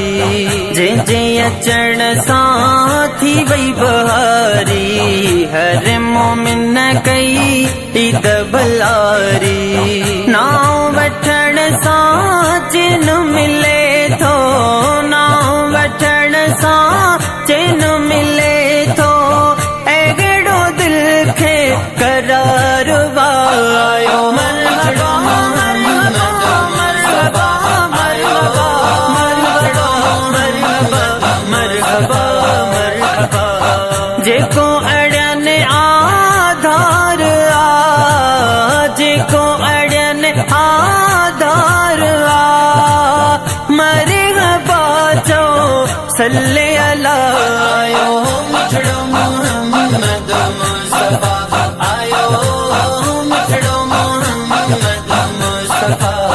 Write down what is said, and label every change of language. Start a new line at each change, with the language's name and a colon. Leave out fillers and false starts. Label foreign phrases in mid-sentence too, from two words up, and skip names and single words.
Sindhi: जे जे अचण सां थी वई बहारी, हर मोमिन कई ईद भलारी। नाव वठण सां चिन मिले थो, नाव वठण सां चिन मिले थो, एगड़ो दिल खे करार वायो। मरहबा मरहबा मरहबा मरहबा मरहबा मरहबा मरहबा। जेको अड़न आधार आ, जेको अड़न आधार आ, मरहबा चो
Arabic: صلِّ على.
Sindhi: आयो मिठड़ो मोहम्मद मुस्तफा आयो, मिठड़ो मोहम्मद मुस्तफा।